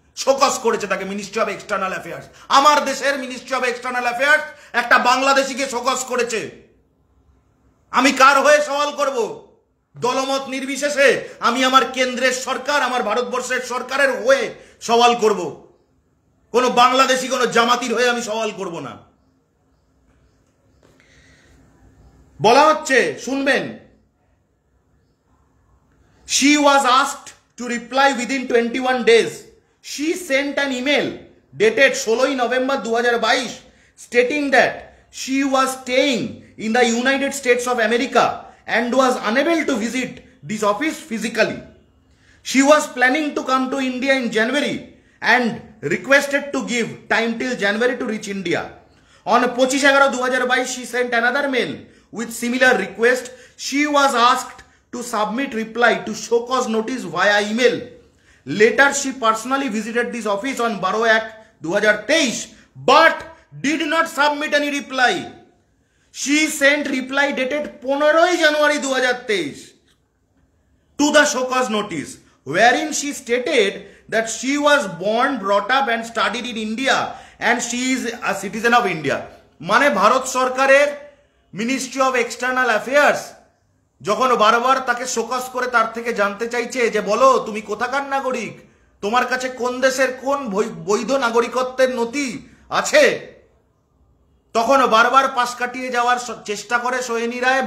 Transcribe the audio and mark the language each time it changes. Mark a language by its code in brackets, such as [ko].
[bn] Show cause করেছে তাকে ministry of external affairs. আমার দেশের মিনিস্ট্রি অফ এক্সটার্নাল অ্যাফেয়ার্স একটা বাংলাদেশিকে শোকজ করেছে। আমি কার হয়ে সওয়াল করব? দলমত নির্বিশেষে আমি আমার কেন্দ্রের সরকার, আমার ভারতবর্ষের সরকারের হয়ে সওয়াল করব। কোন বাংলাদেশি কোন জামাতির হয়ে আমি সওয়াল করব না। বলা হচ্ছে, শুনবেন, [en] she was asked to reply within 21 days. She sent an email dated 16 November 2022 stating that she was staying in the United States of America and was unable to visit this office physically. She was planning to come to India in January and requested to give time till January to reach India. On 25/11/2022, she sent another mail with similar request. She was asked to submit reply to show cause notice via email. Later, she personally visited this office on 12/1/2023 but did not submit any reply. She sent reply dated 15 January 2023 to the show cause notice, wherein she stated that she was born, brought up and studied in India and she is a citizen of India. [bn] মানে ভারত সরকারের ministry of external affairs যখন বারবার তাকে show cause করে তার থেকে জানতে চাইছে যে বলো তুমি কোথাকার নাগরিক, তোমার কাছে কোন দেশের কোন বৈধ নাগরিকত্বের নথি আছে, তখন বারবার পাশ কাটিয়ে যাওয়ার চেষ্টা করে সোহেনী রায়।